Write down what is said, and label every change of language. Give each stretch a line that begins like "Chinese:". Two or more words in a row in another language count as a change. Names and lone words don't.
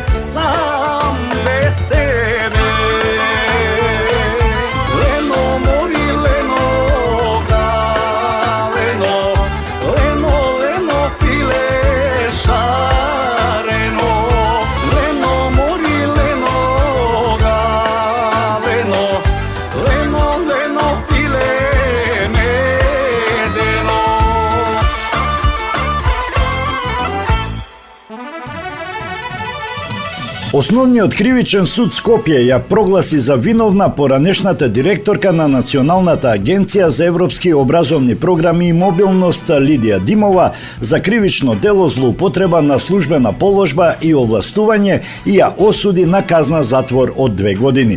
Serbian: sam bez tebe.
Macedonian: Лено мори, лено га, лено, лено, лено пиле шарено. Лено мори, лено га, лено, лено, лено пиле медено. Основниот кривичен суд Скопје ја прогласи за виновна поранешната директорка на Националната агенција за европски образовни програми и мобилност Лидија Димова за кривично дело злоупотреба на службена положба и овластување и ја осуди на казна затвор од 2 години.